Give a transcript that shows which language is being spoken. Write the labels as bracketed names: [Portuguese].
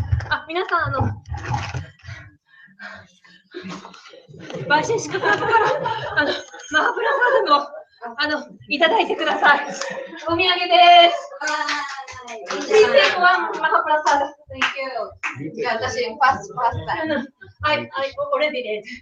[Japanese] あ、皆さん、バシシカクラブから、マハプラサードの、いただいてください。お土産です。 [English] Please take one Maha Prasad. Thank you. [Japanese] じゃあ、私、パス [English] I already did.